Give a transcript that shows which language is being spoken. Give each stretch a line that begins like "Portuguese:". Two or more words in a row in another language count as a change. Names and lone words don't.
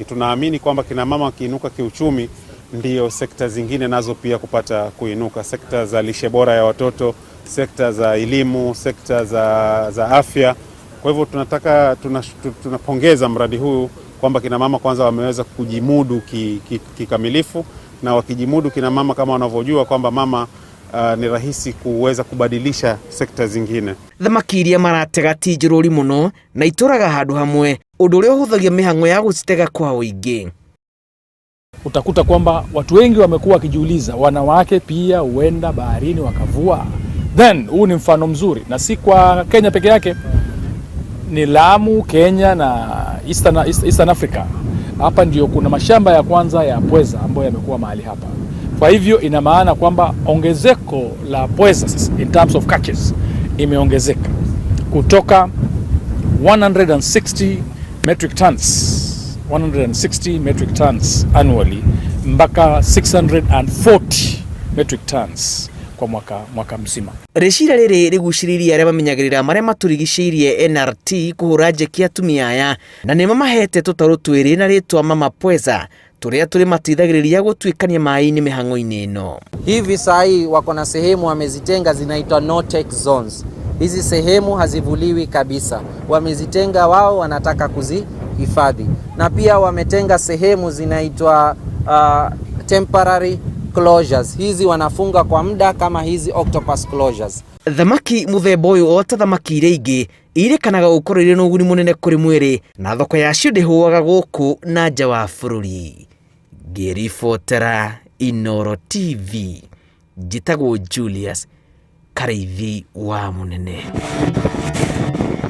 Swahili: Tunaamini kwamba kina mama wakiinuka kiuchumi ndio sekta zingine nazo pia kupata kuinuka, sekta za lishe bora ya watoto, sekta za elimu, sekta za afya. Kwa hivyo tunapongeza mradi huu kwamba kina mama kwanza wameweza kujimudu kikamilifu, na wakijimudu kina mama kama wanavyojua kwamba mama ni rahisi kuweza kubadilisha sekta zingine.
Kikuyu: Thamaki iria maratega ti njũrũri mũno na itũraga handũ hamwe, ũndũ ũrĩa ũhũthagia mĩhang'o ya gũcitega kwa ũingĩ.
Swahili: Utakuta kwamba watu wengi wamekuwa wakijiuliza, wanawake pia huenda baharini wakavua. Then huu ni mfano mzuri, na si kwa Kenya peke yake, ni Lamu, Kenya na Eastern Africa. Hapa ndio kuna mashamba ya kwanza ya pweza ambayo yamekuwa mahali hapa. Kwa hivyo ina maana kwamba ongezeko la pweza
English: in terms of catches
Swahili: imeongezeka kutoka 160
English: metric tons annually
Swahili: mpaka 640
English: metric tons
Swahili: kwa mwaka mzima.
Kikuyu: Rĩcira rĩrĩ rĩgucĩrĩirie arĩa mamenyagĩrĩra marĩa matũrigicĩirie NRT kũhũra njeki atumia aya, na nĩ mamahete tũtarũ twĩrĩ na rĩtwa Mama Pweza tũrĩa tũrĩ mateithagĩrĩria gũtuĩkania maĩ-inĩ mĩhang'o-inĩ ĩno.
Swahili: Hivi sahi wako na sehemu wamezitenga zinaitwa
English: no take zones.
Swahili: Hizi sehemu hazivuliwi kabisa, wamezitenga wao, wanataka kuzihifadhi. Na pia wametenga sehemu zinaitwa
English: temporary closures.
Swahili: Hizi wanafunga kwa muda kama hizi
English: octopus closures.
Kikuyu: Thamaki mũthemba ũyũ o ta thamaki iria ingĩ irĩkanaga gũkorwo irĩ na ũguni mũnene kũrĩ mwĩrĩ, na thoko yacio ndĩhũaga gũkũ na nja wa bũrũri. Ngĩribotera Inooro TV, njĩtagwo Julius Kareithi wa Mũnene.